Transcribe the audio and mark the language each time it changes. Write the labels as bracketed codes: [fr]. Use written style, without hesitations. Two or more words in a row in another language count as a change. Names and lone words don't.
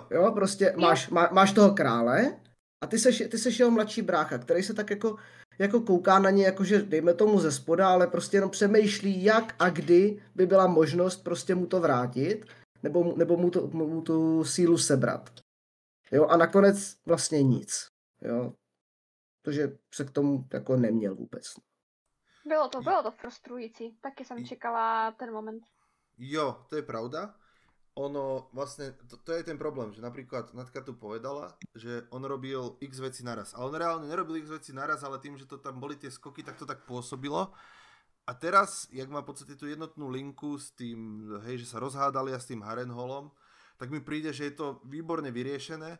[cs] Jo, prostě máš toho krále a ty seš jeho mladší brácha, který se tak jako kouká na ně, jakože dejme tomu ze spoda, ale prostě jenom přemýšlí, jak a kdy by byla možnost prostě mu to vrátit, nebo mu tu sílu sebrat. Jo, a nakonec vlastně nic. Jo, protože se k tomu jako neměl vůbec. Bylo to frustrující, taky jsem čekala ten moment. Jo, to je pravda. [sk] Ono vlastne, to je ten problém, že napríklad Natka tu povedala, že on robil x veci naraz. Ale on reálne nerobil x veci naraz, ale tým, že to tam boli tie skoky, tak to tak pôsobilo. A teraz, jak má v podstate tú jednotnú linku s tým, hej, že sa rozhádali a s tým Harrenhalom, tak mi príde, že je to výborne vyriešené.